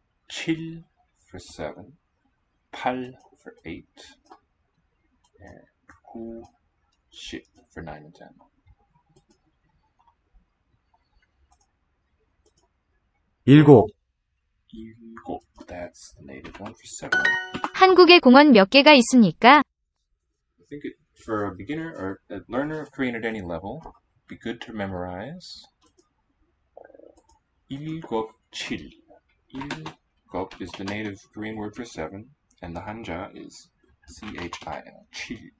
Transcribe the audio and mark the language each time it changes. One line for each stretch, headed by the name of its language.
English: 7 for 7. 8 for 8. And 9, 10 for 9 and 10.
Korean: 일곱,
English: That's the native one for 7.
Korean: 한국에 공원 몇 개가 있습니까?
English: I think for a beginner or a learner of Korean at any level, it'd be good to memorize 7. Ilgop is the native Korean word for 7, and the Hanja is CHIL. Chil.